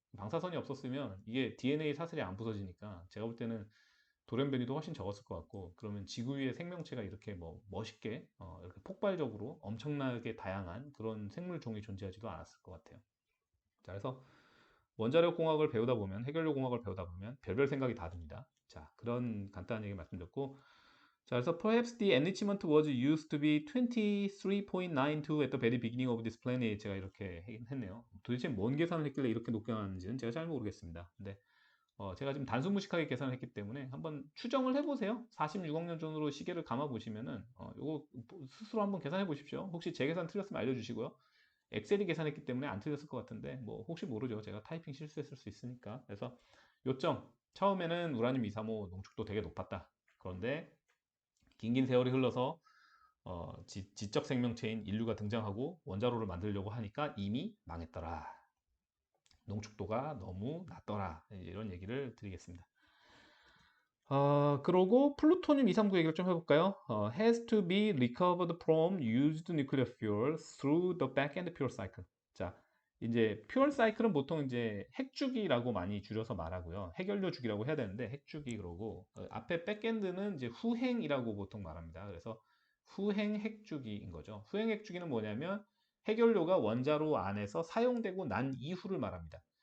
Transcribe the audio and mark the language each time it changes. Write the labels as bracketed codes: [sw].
[ko] 방사선이 없었으면 이게 DNA 사슬이 안 부서지니까 제가 볼 때는 돌연변이도 훨씬 적었을 것 같고, 그러면 지구 위에 생명체가 이렇게 뭐 멋있게 이렇게 폭발적으로 엄청나게 다양한 그런 생물 종이 존재하지도 않았을 것 같아요. 자, 그래서 원자력 공학을 배우다 보면, 해결력 공학을 배우다 보면 별별 생각이 다 듭니다. 자, 그런 간단한 얘기 말씀드렸고, 자, 그래서 [en] perhaps the enrichment was used to be 23.92 at the very beginning of this planet. [ko] 제가 이렇게 했네요. 도대체 뭔 계산을 했길래 이렇게 높게 나왔는지는 제가 잘 모르겠습니다. 근데 제가 지금 단순무식하게 계산을 했기 때문에 한번 추정을 해보세요. 46억 년 전으로 시계를 감아 보시면은 이거 스스로 한번 계산해 보십시오. 혹시 제 계산 틀렸으면 알려주시고요. 엑셀이 계산했기 때문에 안 틀렸을 것 같은데 뭐 혹시 모르죠. 제가 타이핑 실수했을 수 있으니까. 그래서 요점 처음에는 우라늄 235 농축도 되게 높았다. 그런데 긴긴 세월이 흘러서 지적 생명체인 인류가 등장하고 원자로를 만들려고 하니까 이미 망했더라. 농축도가 너무 낮더라. 이런 얘기를 드리겠습니다. 그러고 플루토늄 239 얘기를 좀 해볼까요? [en] has to be recovered from used nuclear fuel through the back-end fuel cycle. [ko] 자, 이제 fuel cycle은 보통 이제 핵주기라고 많이 줄여서 말하고요. 핵연료 주기라고 해야 되는데 핵주기 그러고 앞에 back-end는 이제 후행이라고 보통 말합니다. 그래서 후행 핵주기인 거죠. 후행 핵주기는 뭐냐면 핵연료가 원자로 안에서 사용되고 난 이후를 말합니다.